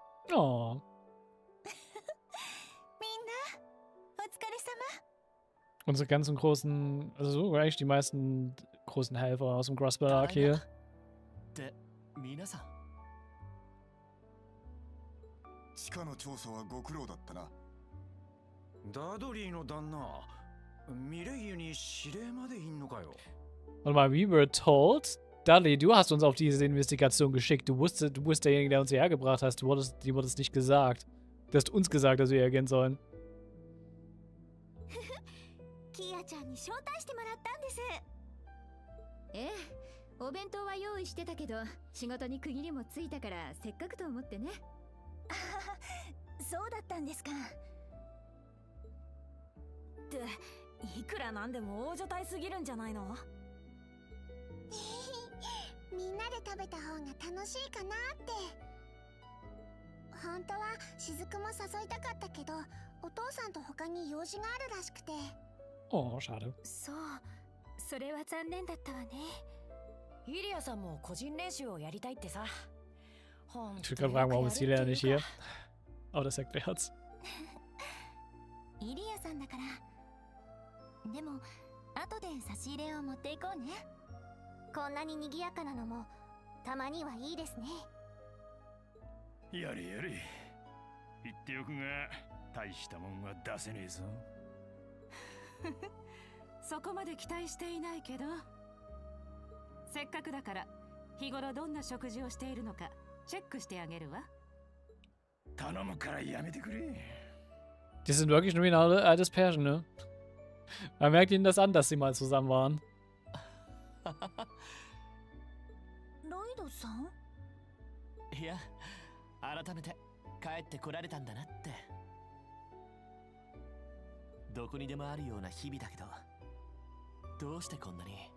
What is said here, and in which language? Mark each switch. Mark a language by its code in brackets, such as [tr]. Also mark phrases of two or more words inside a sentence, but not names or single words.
[ja] Oh. みんなお疲れ様。 [de] Unsere ganzen großen, also so eigentlich die meisten großen Helfer aus dem Crossbar-Arc hier. [ja] で、皆さん。地下の調査はご苦労だったな。ダドリーの旦那、ミレイユに指令までいんのかよ。 [de] Warte mal, [en] we were told, Dudley, [de] du hast uns auf diese Investigation geschickt. Du bist derjenige, der uns hierher gebracht hast. Dir wurde es nicht gesagt. Du hast uns gesagt, dass wir hier gehen sollen. [ja] キアちゃんに招待してもらったんです。ええ、お弁当は用意してたけど、仕事に区切りもついたからせっかくと思ってね。そうだったんですか。っていくらなんでも大所帯すぎるんじゃないの？みんなで食べた方が楽しいかなって。本当は雫も誘いたかったけど、お父さんと他に用事があるらしくて。 [de] Oh, schade. [ja] そう、それは残念だったわね。イリアさんも個人練習をやりたいってさ。 [de] Ich will gerade fragen, warum ist Julia nicht hier? Aber das erklärt's. [ja] イリアさんだから。でも後で差し入れを持っていこうね。こんなに賑やかなのもたまにはいいですね。やれやれ。言っておくが、大したもんは出せねえぞ。そこまで期待していないけど、せっかくだから日頃どんな食事をしているのかチェックしてあげるわ。頼むからやめてくれ。 [de] Die sind wirklich nur wie ein altes Pärchen, ne? Man merkt ihnen das an, dass sie mal zusammen waren. [ja] ロイドさん？いや、改めて帰ってこられたんだなって。どこにでもあるような日々だけど、どうしてこんなに。